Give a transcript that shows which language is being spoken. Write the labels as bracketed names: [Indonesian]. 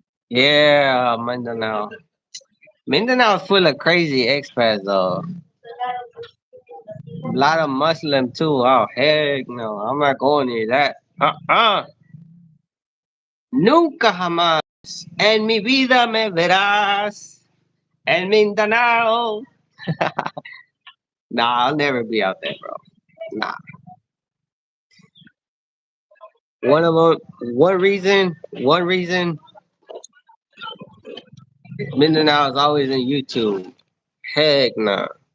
[English] Yeah, Mindanao. Mindanao is full of crazy expats though. A lot of Muslim too. Oh heck no, I'm not going near that. [Spanish] Nunca jamás en mi vida me verás en Mindanao. [English] Nah, I'll never be out there, bro. Nah. One of them. One reason. Mindanao is always in YouTube. Heck nah.